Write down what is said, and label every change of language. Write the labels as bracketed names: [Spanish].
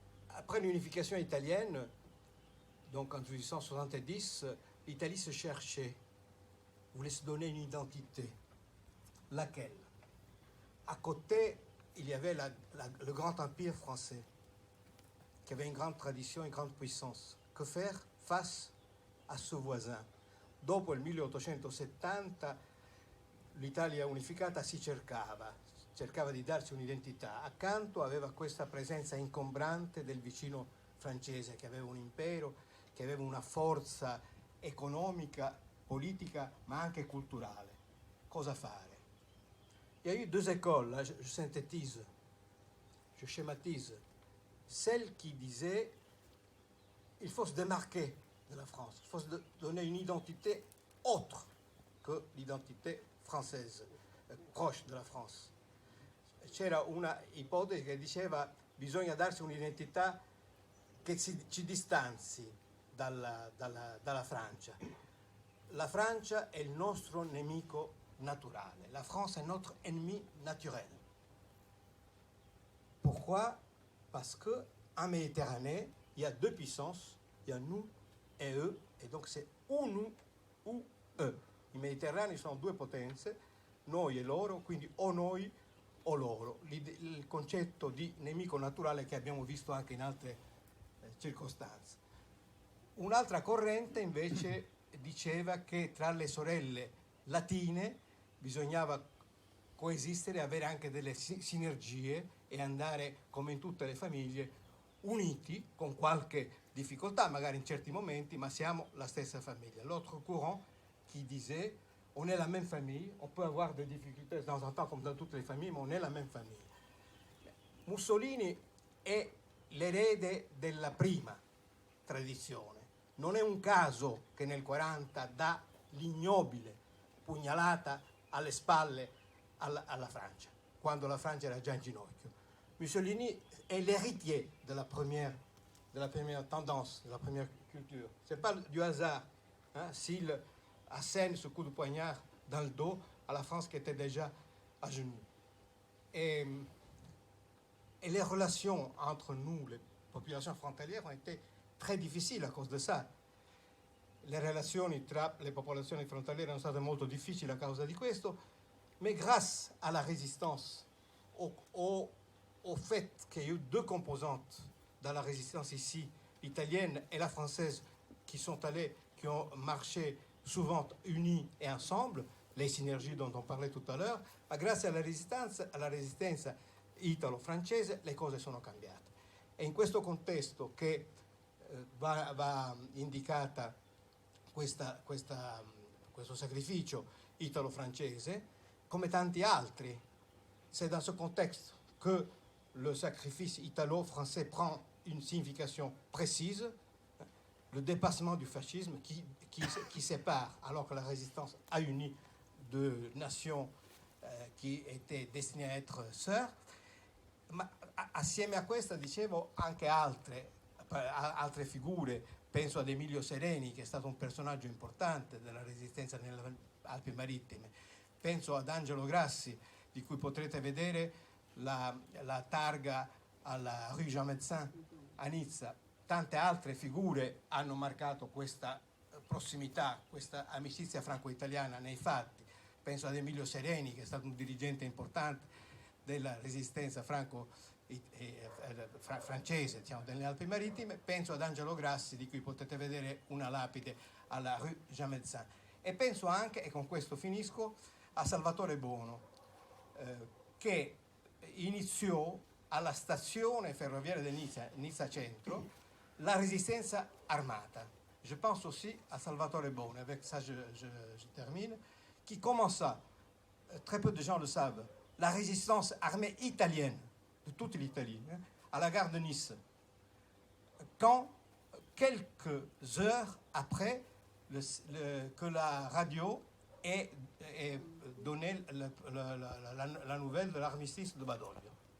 [French] après l'unification italienne, donc en 1870, l'Italie se cherchait, voulait se donner une identité. Laquelle? À côté, il y avait le grand empire français, qui avait une grande tradition, une grande puissance. Que faire face à ce voisin? [Italian] Dopo il 1870 l'Italia unificata si cercava di darsi un'identità. Accanto aveva questa presenza ingombrante del vicino francese, che aveva un impero, che aveva una forza economica, politica, ma anche culturale. Cosa fare? [French] Il y a eu deux écoles, là je synthétise, je schématise. Celle qui disait il faut se démarquer de la France, il faut se donner une identité autre que l'identité française, proche della France. [Italian] C'era una ipotesi che diceva bisogna darsi un'identità che ci distanzi dalla Francia. La Francia è il nostro nemico naturale. [French] La France est notre ennemi naturel. Pourquoi? Parce qu'en Méditerranée, il y a deux puissances, il y a nous et eux, et donc c'est ou nous ou eux. [Italian] In Mediterraneo sono due potenze, noi e loro, quindi o noi o loro. Il concetto di nemico naturale che abbiamo visto anche in altre circostanze. Un'altra corrente invece diceva che tra le sorelle latine bisognava coesistere, avere anche delle sinergie e andare, come in tutte le famiglie, uniti con qualche difficoltà, magari in certi momenti, ma siamo la stessa famiglia. [French] L'autre courant qui disait on est la même famille, on peut avoir des difficultés de temps en temps comme dans toutes les familles, mais on est la même famille. [Italian] Mussolini è l'erede della prima tradizione. Non è un caso che nel 40 dà l'ignobile pugnalata alle spalle alla Francia, quando la Francia era già in ginocchio. [French] Mussolini est l'héritier de la première tendance, de la première culture. C'est pas du hasard s'il assène ce coup de poignard dans le dos à la France qui était déjà à genoux. Et les relations entre nous, les popolations frontalières, ont été très [Italian] difficili a causa di [French] ça. [Italian] Le relazioni tra le popolazioni frontaliere sono state molto difficili a causa di questo, [French] mais grâce à la résistance, au fait qu'il y a eu deux composantes dans la résistance ici, l'italienne et la française, qui ont marché souvent unis et ensemble, les synergies dont on parlait tout à l'heure, [Italian] ma grazie alla resistenza italo-francese le cose sono cambiate. E in questo contesto che va indicata questo sacrificio italo-francese, come tanti altri. [French] C'est dans ce contexte que le sacrifice italo-français prend une signification précise, le dépassement du fascisme qui sépare, alors que la résistance a uni deux nations qui étaient destinées à être sœurs. [Italian] Ma assieme a questa, dicevo, anche altre figure. Penso ad Emilio Sereni, che è stato un personaggio importante della resistenza nelle Alpi Marittime. Penso ad Angelo Grassi, di cui potrete vedere la targa alla Rue Jean Médecin a Nizza. Tante altre figure hanno marcato questa prossimità, questa amicizia franco-italiana nei fatti. Penso ad Emilio Sereni, che è stato un dirigente importante della resistenza francese, diciamo, delle Alpi Marittime. Penso ad Angelo Grassi, di cui potete vedere una lapide alla Rue Jean Médecin. E penso anche, e con questo finisco, a Salvatore Bono, che iniziò alla stazione ferroviaria di Nizza Centro la resistenza armata. [French] Je pense aussi à Salvatore Bono, avec ça je termine, qui commença, très peu de gens le savent, la résistance armée italienne de toute l'Italie, à la gare de Nice, quand, quelques heures après que la radio ait donné la nouvelle de l'armistice de Badoglio.